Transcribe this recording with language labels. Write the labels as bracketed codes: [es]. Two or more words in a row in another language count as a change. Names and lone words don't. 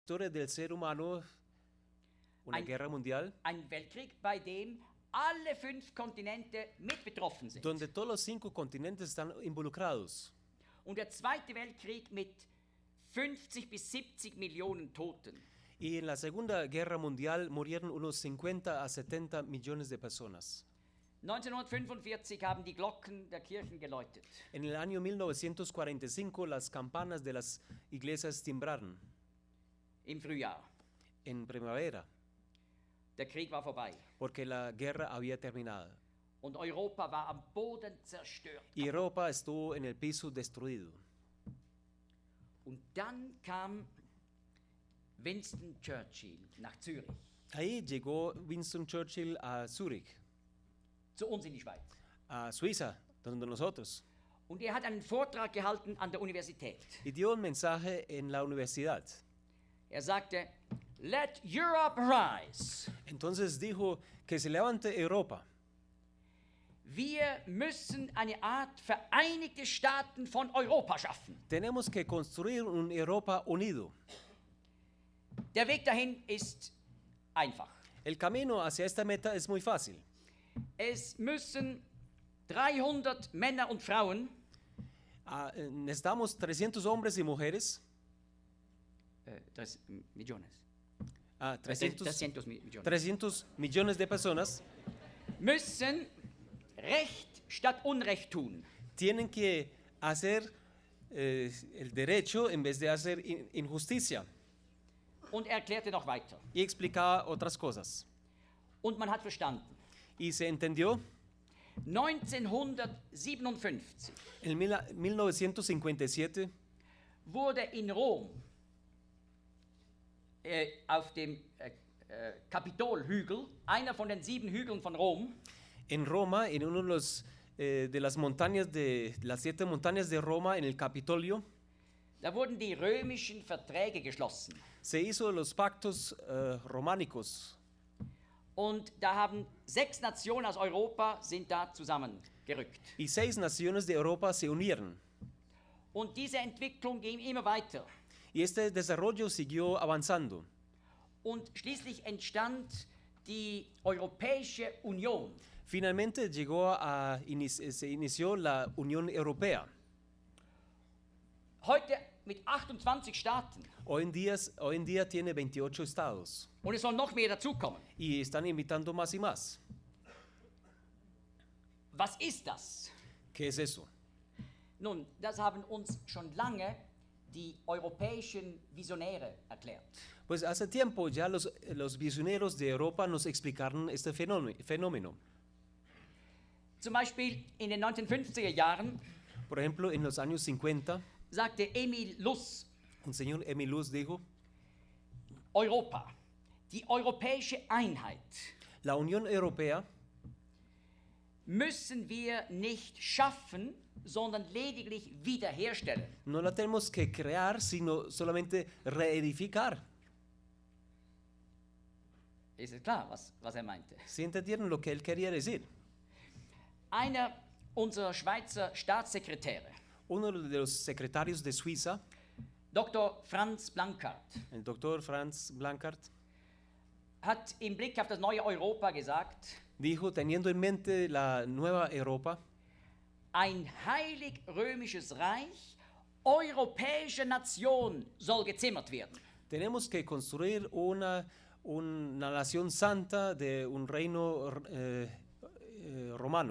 [es] historia del ser humano una guerra mundial [de] Ein Weltkrieg, bei dem alle 5 Kontinente mit betroffen sind. [es] donde todos los 5 continentes están involucrados. [de] Und der Zweite Weltkrieg mit 50 bis 70 Millionen Toten. [es] Y en la Segunda Guerra Mundial murieron unos 50 a 70 millones de personas. [de] 1945 haben die Glocken der Kirchen geläutet. [es] En el año 1945 las campanas de las iglesias timbraron [de] Im Frühjahr. [es] en primavera [de] Der Krieg war vorbei. [es] porque la guerra había terminado. [de] Und Europa war am Boden zerstört. [es] Y Europa estuvo en el piso destruido. [de] Und dann kam Winston Churchill nach Zürich, [es] Ahí llegó Winston Churchill a Zúrich, [de] zu uns in die Schweiz. [es] a Suiza, donde nosotros, [de] Und er hat einen Vortrag gehalten an der Universität. [es] y dio un mensaje en la universidad. [de] Er sagte, [en] "Let Europe rise. [es] Entonces dijo que se levante Europa. [de] Wir müssen eine Art Vereinigte Staaten von Europa schaffen. [es] Tenemos que construir un Europa unido. [de] Der Weg dahin ist einfach. [es] El camino hacia esta meta es muy fácil. [de] Es müssen 300 Männer und Frauen, [es] Necesitamos 300 hombres y mujeres, [de] 3 Millionen, 300, 300 Millionen, [es] 300 millones de personas, [de] müssen Recht statt Unrecht tun. [es] tienen que hacer el derecho en vez de hacer injusticia. [de] Und er erklärte noch weiter. [es] Y explicaba otras cosas. [de] Und man hat verstanden. [es] Y se entendió. [de] 1957 [es] En 1957 [de] wurde in Rom auf dem Kapitolhügel, einer von den 7 Hügeln von Rom, [es] en Roma, en uno de las montañas de las 7 montañas de Roma, en el Capitolio, [de] da wurden die römischen Verträge geschlossen. [es] se hizo los pactos románicos. [de] Und da haben 6 Nationen aus Europa sind da zusammengerückt. [es] Y 6 naciones de Europa se unieron. [de] Und diese Entwicklung ging immer weiter. [es] Y este desarrollo siguió avanzando. [de] Und schließlich entstand die Europäische Union. [es] Finalmente se inició la Unión Europea. [de] Heute mit 28 Staaten. [es] Hoy en día tiene 28 estados. [de] Und es soll noch mehr dazukommen. [es] Y están invitando más y más. [de] Was ist das? [es] ¿Qué es eso? [de] Nun, das haben uns schon lange die europäischen Visionäre erklärt. [es] Pues hace tiempo ya los visioneros de Europa nos explicaron este fenómeno. [de] Zum Beispiel in den 1950er Jahren [es] Por ejemplo, en los años 50, [de] sagte Emil Luss, [es] el señor Emil Luz dijo, [de] Europa, die europäische Einheit, [es] la Unión Europea [de] müssen wir nicht schaffen, sondern lediglich wiederherstellen. [es] no la tenemos que crear, sino solamente reedificar. [de] Ist es klar, was er meinte? [es] ¿Sí entendieron lo que él quería decir? [de] Einer unserer Schweizer Staatssekretäre, [es] Uno de los secretarios de Suiza, [de] Dr. Franz Blankart, [es] el doctor Franz Blankart, [de] hat im Blick auf das neue Europa gesagt, [es] dijo, teniendo en mente la nueva Europa, [de] ein heilig-römisches Reich europäischer Nation soll gezimmert werden. [es] tenemos que construir una nación santa de un reino romano.